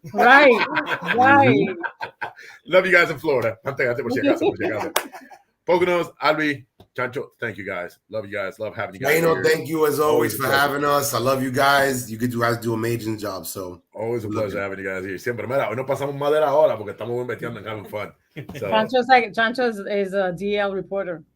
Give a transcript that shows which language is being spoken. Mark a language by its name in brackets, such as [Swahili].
[English] Right. Love you guys in Florida. [Spanish] Por si acaso. [English] Poconos, Albi, Chancho, thank you guys. Love you guys. Love having you guys. Thank you as always for having us. I love you guys. You guys do an amazing job. So always a pleasure having you guys here. [Spanish] Siempre, mira, hoy no pasamos más de la hora porque estamos metiendo [English] and having fun. So, Chancho is a DL reporter.